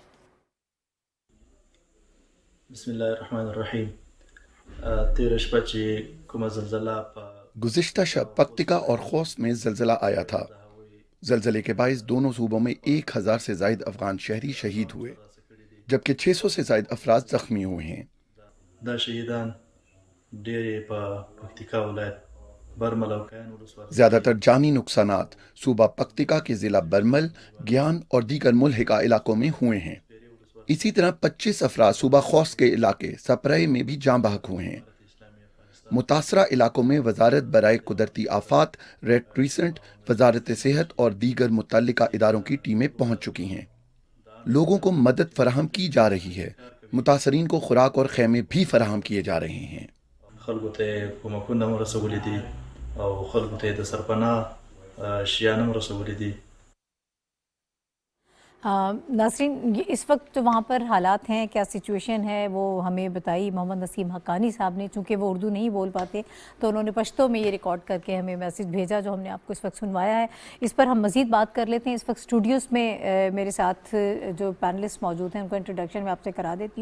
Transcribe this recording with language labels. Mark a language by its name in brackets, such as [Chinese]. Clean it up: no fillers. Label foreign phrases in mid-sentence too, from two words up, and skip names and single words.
[Arabic] بسم اللہ الرحمن الرحیم۔ 13 بجے کومه زلزلہ [Urdu] گزشتہ شب پکتیکا اور خوست میں زلزلہ آیا تھا۔ زلزلے کے باعث دونوں صوبوں میں 1000 سے زائد افغان شہری شہید ہوئے، جبکہ 600 سے زائد افراد زخمی ہوئے ہیں۔ [Pashto] دا شہیدان ډېر په پکتیکا ولایت برمل او کیان ولسوالۍ [Urdu] زیادہ تر جانی نقصانات صوبہ پکتیکا کے ضلع برمل، گیان اور دیگر ملحقہ علاقوں میں ہوئے ہیں۔ اسی طرح 25 افراد صوبہ خوست کے علاقے سپرے میں بھی جاں بحق ہوئے ہیں۔ متاثرہ علاقوں میں وزارت برائے قدرتی آفات، ریڈ کریسنٹ، وزارت صحت اور دیگر متعلقہ اداروں کی ٹیمیں پہنچ چکی ہیں۔ لوگوں کو مدد فراہم کی جا رہی ہے، متاثرین کو خوراک اور خیمے بھی فراہم کیے جا رہے ہیں۔ [Pashto] خلکو ته کومکونه هم رسولي دي او خلکو ته د سرپناه شیان هم رسولي دي۔ [Urdu] ناظرین اس وقت جو وہاں پر حالات ہیں، کیا سچویشن ہے، وہ ہمیں بتائی محمد نسیم حقانی صاحب نے۔ چونکہ وہ اردو نہیں بول پاتے تو انہوں نے پشتو میں یہ ریکارڈ کر کے ہمیں میسیج بھیجا جو ہم نے آپ کو اس وقت سنوایا ہے۔ اس پر ہم مزید بات کر لیتے ہیں۔ اس وقت اسٹوڈیوز میں میرے ساتھ جو پینلسٹ موجود ہیں ان کو انٹروڈکشن میں آپ سے کرا دیتی ہوں۔